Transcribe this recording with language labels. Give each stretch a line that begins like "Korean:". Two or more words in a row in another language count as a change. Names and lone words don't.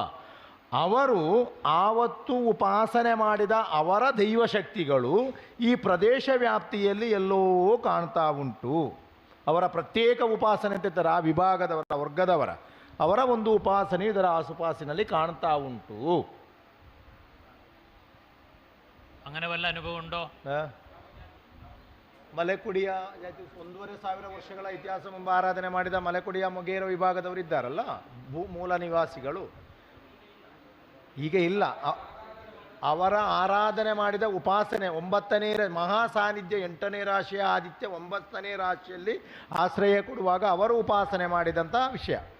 Kannada: ಅವರು ಆವತ್ತು ಉಪಾಸನೆ ಮಾಡಿದ ಅವರ ದೈವಶಕ್ತಿಗಳು ಈ ಪ್ರದೇಶ ವ್ಯಾಪ್ತಿಯಲ್ಲಿ ಎಲ್ಲೋ ಕಾಣ್ತಾ ಉಂಟು. ಅವರ ಪ್ರತ್ಯೇಕ ಉಪಾಸನೆ ಅಂತಿರ್ತಾರೆ, ಆ ವಿಭಾಗದವರ ವರ್ಗದವರ ಅವರ ಒಂದು ಉಪಾಸನೆ ಇದರ ಆಸುಪಾಸಿನಲ್ಲಿ ಕಾಣ್ತಾ ಉಂಟು.
Malayalam: അങ്ങനെ വല്ല അനുഭവം ഉണ്ടോ?
Kannada: ಮಲೆಕುಡಿಯ 1,500 ವರ್ಷಗಳ ಇತಿಹಾಸ ಮುಂಬ ಆರಾಧನೆ ಮಾಡಿದ ಮಲೆಕುಡಿಯ ಮೊಗೇರ ವಿಭಾಗದವರು ಇದ್ದಾರಲ್ಲ, ಮೂಲ ನಿವಾಸಿಗಳು, ಈಗ ಇಲ್ಲ. ಅವರ ಆರಾಧನೆ ಮಾಡಿದ ಉಪಾಸನೆ 9ನೇ ಮಹಾಸಾನ್ನಿಧ್ಯ 8ನೇ ರಾಶಿಯ ಆದಿತ್ಯ 9ನೇ ರಾಶಿಯಲ್ಲಿ ಆಶ್ರಯ ಕೊಡುವಾಗ ಅವರು ಉಪಾಸನೆ ಮಾಡಿದಂಥ ವಿಷಯ.